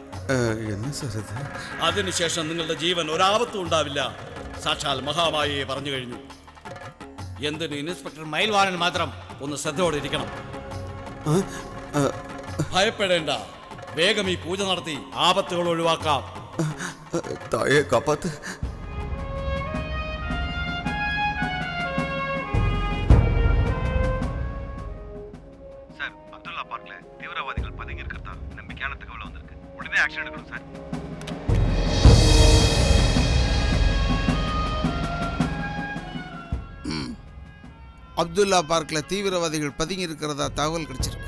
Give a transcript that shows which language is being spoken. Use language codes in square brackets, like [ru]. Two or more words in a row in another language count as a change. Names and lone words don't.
[ml] അതിനുശേഷം നിങ്ങളുടെ ജീവൻ ഒരാപത്തും ഉണ്ടാവില്ല. സാക്ഷാൽ മഹാമായയെ പറഞ്ഞു കഴിഞ്ഞു. എന്തിന് ഇൻസ്പെക്ടർ മയിൽവാരൻ മാത്രം ഒന്ന് ശ്രദ്ധയോടെ ഇരിക്കണം. ഭയപ്പെടേണ്ട, വേഗം ഈ പൂജ നടത്തി ആപത്തുകൾ ഒഴിവാക്കാം. [ta] தீவிரவாதிகள் பதுங்கி இருக்கிறதா நம்பிக்கையான தகவல் வந்திருக்கு. உடனே ஆக்ஷன் எடுக்கணும் சார். அப்துல்லா பார்க்கில் தீவிரவாதிகள் பதுங்கி இருக்கிறதா தகவல் கிடைச்சிருக்கு.